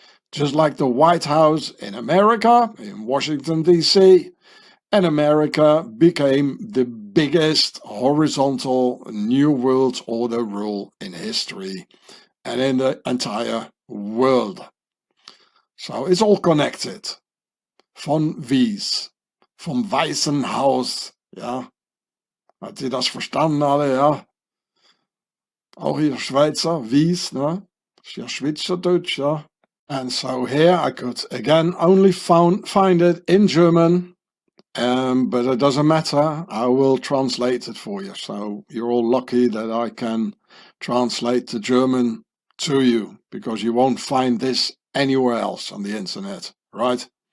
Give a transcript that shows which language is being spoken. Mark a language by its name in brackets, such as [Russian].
[English] Just like the White House in America, in Washington, D.C., and America became the biggest horizontal New World Order rule in history and in the entire world. So it's all connected. [German] Von Wies, vom Weißen Haus, ja. Hat ihr das verstanden alle, ja? Auch hier Schweizer, Wies, ne? Ist ja Schweizerdeutsch, ja. [English] And so here I could again only find it in German, but it doesn't matter. I will translate it for you. So you're all lucky that I can translate the German to you, because you won't find this anywhere else on the internet, right?